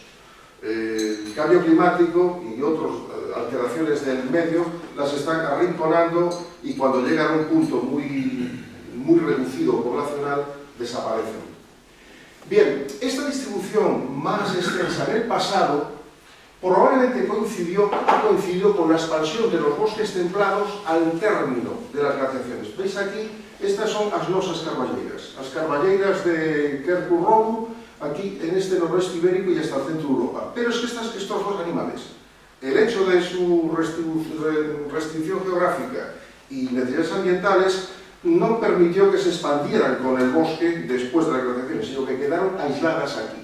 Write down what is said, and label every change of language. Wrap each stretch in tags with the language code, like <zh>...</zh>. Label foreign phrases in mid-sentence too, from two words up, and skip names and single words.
<es>El cambio climático y otras alteraciones del medio las están arrinconando y cuando llegan a un punto muy reducido poblacional, desaparecen. Bien, esta distribución más extensa en el pasado probablemente ha coincidido con la expansión de los bosques templados al término de las glaciaciones. ¿Veis aquí?</es> <gl>Estas son as nosas carballeiras. As carballeiras de Kerku-Robu,</gl> <es>aquí en este noroeste ibérico y hasta el centro de Europa. Pero es que estos dos animales, el hecho de su restricción geográfica y necesidades ambientales, no permitió que se expandieran con el bosque después de las glaciaciones, sino que quedaron aisladas aquí.</es>